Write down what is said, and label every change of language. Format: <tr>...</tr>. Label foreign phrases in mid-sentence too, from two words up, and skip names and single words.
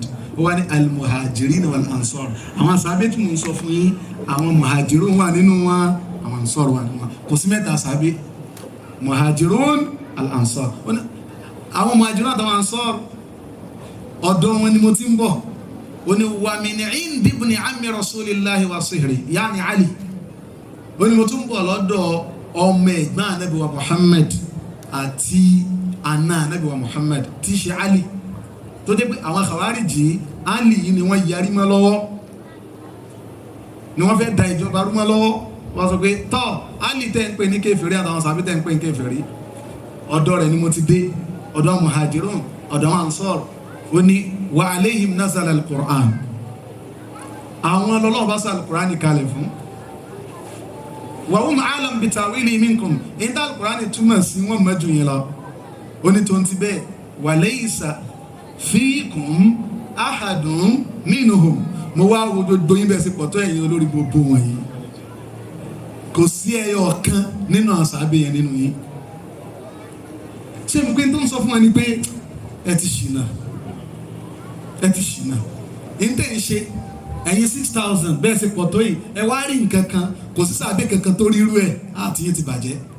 <yo>Ó wá ní</yo> <ar>المهاجرين والأنصار,</ar> <yo>àwọn sàábì tí mo ń sọ fún yín, àwọn muhajirun wà nínú wọn, àwọn ansar wà nínú wọn. Kò sí mẹ́ta sàábì,</yo> <ar>مهاجرون الأنصار.</ar> <yo>Àwọn muhajirun àtàwọn ansar ọ̀dọ̀ wọn ni mo ti ń bọ̀. Ó ní</yo> <ar>ومن عند ابن عم رسول الله وصهره، يعني علي.</ar> <yo>Ó ní mo tún bọ̀ lọ́dọ̀ ọmọ ẹ̀gbọ́n Ànábì wa Muhammad àti àna Ànábì wa Muhammad tí ṣe Ali, tó jẹ́ pé àwọn Khawariji Ali yìí ni wọ́n yarí mọ́ lọ́wọ́, ni wọ́n fẹ́ da ìjọba rú mọ́ lọ́wọ́. Wọ́n sọ pé tọ́ Ali tẹ́ ń pè ní kèfèrí àtàwọn sàbí tẹ́ ń pè ní kèfèrí, ọ̀dọ̀ rẹ̀ ni mo ti dé, ọ̀dọ̀ muhajirun, ọ̀dọ̀ ansar. Ó ní</yo> <ar>وعليهم نزل القرآن,</ar> <yo>àwọn ọlọ́lọ́ bá sọ al-Qur'an kalẹ̀ fún.</yo> <ar>وهم أعلم بتأويله منكم,</ar> <yo>ìdá al-Qur'an túmọ̀ sí wọn mẹ́jù yẹn lọ. Ó ní tó ń ti bẹ́ẹ̀</yo> <ar>وليس فيكم أحد منهم,</ar> <yo>mo wá wo gbogbo yín bẹ́ẹ̀ sí pọ̀tọ́ ẹ̀yin olórí gbogbo wọ̀nyí, kò sí ẹyọ ọ̀kan nínú àṣàbẹ̀ yẹn nínú yín. Ṣé mo pé tó ń sọ fún wa ni pé ẹ ti ṣìnà, ń tẹ̀ ń ṣe ẹ̀yin 6,000 bẹ́ẹ̀ sí pọ̀tọ́ yìí, ẹ wá rí nǹkan kan, kò sí sàbẹ̀ kankan tó rí irú ẹ̀, àti yín ti bàjẹ́.</yo>